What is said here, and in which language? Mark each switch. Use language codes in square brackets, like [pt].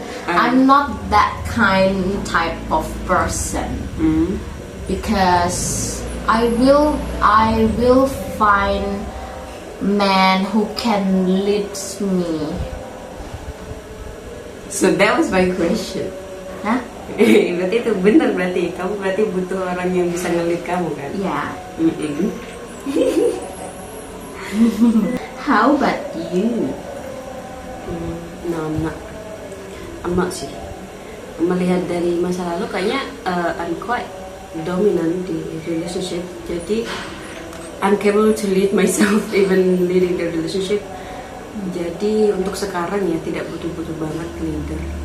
[en] I'm not that type of person. Because I will find man who can lead me. So that was my question. Hah? [id] Berarti itu benar, kamu butuh orang yang bisa nge-lead kamu kan? [en] Yeah. How about you? No, I'm not [id] sih. Melihat dari masa lalu kayaknya [en] I'm quite dominant [id] di [en] relationship. [id] Jadi [en] I'm capable to lead myself even leading the relationship. [id] Jadi untuk sekarang ya tidak butuh banget leader.